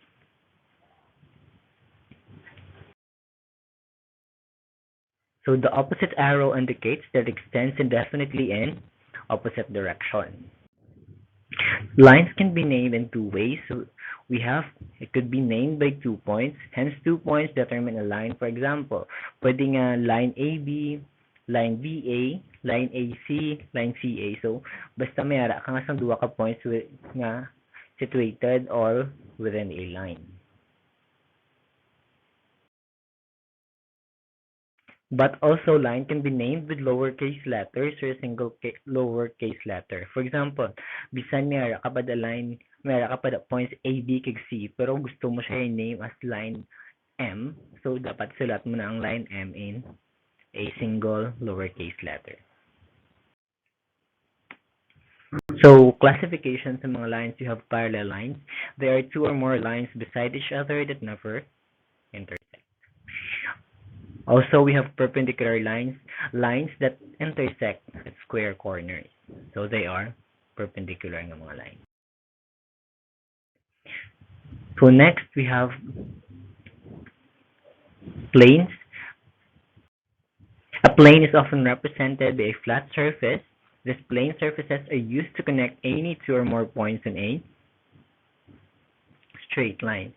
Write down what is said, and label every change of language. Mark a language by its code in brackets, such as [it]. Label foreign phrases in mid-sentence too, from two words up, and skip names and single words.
[en] So the opposite arrow indicates that it extends indefinitely in opposite direction. Lines can be named in two ways. So we have, it could be named by 2 points. Hence, 2 points determine a line. For example, [hil] pwede nga line AB, line BA, line AC, line CA. So, basta may ara ka nga sang duwa ka points nga [en] situated or within a line. [hil] But also, line can be named with lowercase letters or a single lowercase letter. For example, bisan may ara ka pa da line, may ara ka pa da points A, B, kag C, pero gusto mo siya i-name as line M, so dapat sulat mo na ang line M [en] in a single lowercase letter. So, classification [hil] sa mga [en] lines, you have parallel lines. There are two or more lines beside each other that never intersect. Also, we have perpendicular lines, lines that intersect at square corners. So, they are perpendicular [hil] ng mga [en] lines. So, next, we have planes. A plane is often represented by a flat surface. These plane surfaces are used to connect any two or more points on a straight line.